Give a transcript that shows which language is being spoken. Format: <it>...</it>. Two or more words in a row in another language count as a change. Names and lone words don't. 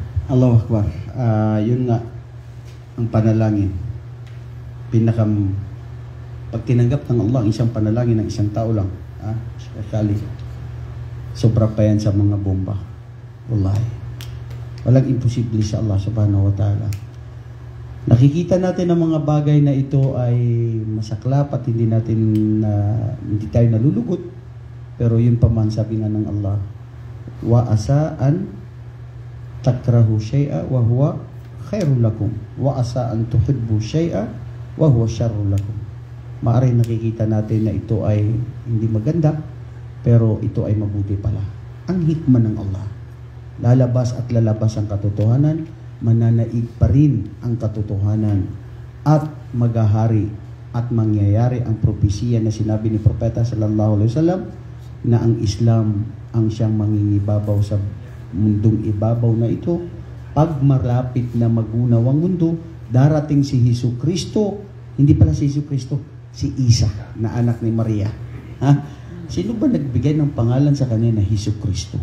<ar>الله أكبر.</ar> <tl>Yun nga, ang panalangin. Pag tinanggap ng Allah ang isang panalangin ng isang tao lang, especially, sobra pa yan sa mga bomba. Wallahi. Walang imposible sa Allah</tl> <ar>سبحانه وتعالى.</ar> <tl>Nakikita natin ang mga bagay na ito ay masaklap at hindi tayo nalulugot. Pero yun pa man, sabi nga ng Allah,</tl> <ar>وعسى أن تكرهوا شيئا وهو خير لكم وعسى أن تحبوا شيئا وهو شر لكم.</ar> <tl>Maaring nakikita natin na ito ay hindi maganda, pero ito ay mabuti pala. Ang hikmah ng Allah. Lalabas at lalabas ang katotohanan, mananaig pa rin ang katotohanan, at maghahari at mangyayari ang propesiya na sinabi ni Propeta</tl> <ar>صلى الله عليه وسلم</ar> <tl>na ang Islam ang siyang mangingibabaw sa mundong ibabaw na ito. Pag malapit na magunaw ang mundo, darating si Hesus Kristo, hindi pala si Hesus Kristo, si Isa na anak ni Maria. Sino ba nagbigay ng pangalan sa kanya na Hesus Kristo?</tl>